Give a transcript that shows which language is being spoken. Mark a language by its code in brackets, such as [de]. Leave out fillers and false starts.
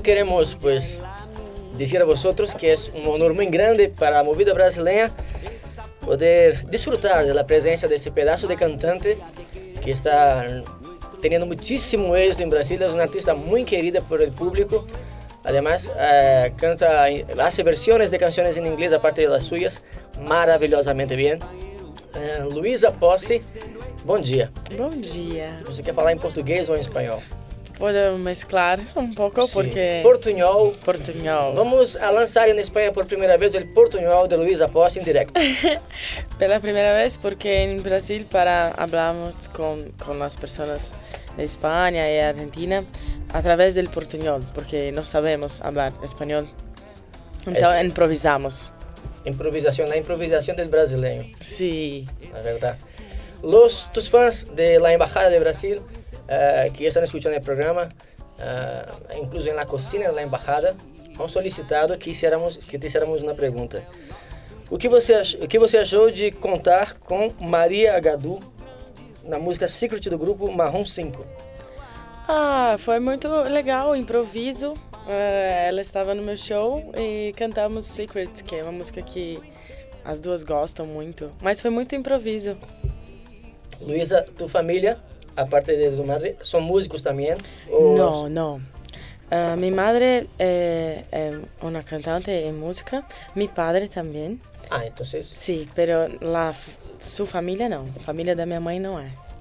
[pt] Queremos, pues, dizer a vocês que é um honor muito grande para a Movida Brasileira poder disfrutar da presença desse pedaço de cantante que está tendo muitíssimo êxito em Brasília. É um artista muito querido [es] por el público. Además, [pt] canta, faz versões de canções em inglês, a parte das suas, maravilhosamente bem. Luiz Aposse, bom dia. Bom dia. Você quer falar em português ou em espanhol? [es] Puedo mezclar un poco, sí. Porque... Portuñol. Portuñol. Vamos a lanzar en España por primera vez el portuñol de Luiz Aposse en directo. Pela primera vez, porque en Brasil para hablamos con las personas de España y Argentina a través del portuñol, porque no sabemos hablar español. Entonces improvisamos. Improvisación, la improvisación del brasileño. Sí. La verdad. Los, tus fans de la Embajada de Brasil... [pt] que estão escutando o programa, incluso na cocina da embaixada, [es] han solicitado que te hiciéramos [pt] uma pergunta. O que você achou de contar com Maria Gadú na música Secret do grupo Marrom 5? Ah, foi muito legal, improviso. Ela estava no meu show e cantamos Secret, que é uma música que as duas gostam muito. Mas foi muito improviso. [es] Luiza, tu família... A parte de tu madre, ¿son músicos también? No. Mi madre es una cantante en música, mi padre también. Ah, entonces. Sí, pero la, su familia no, la familia de mi mamá no es.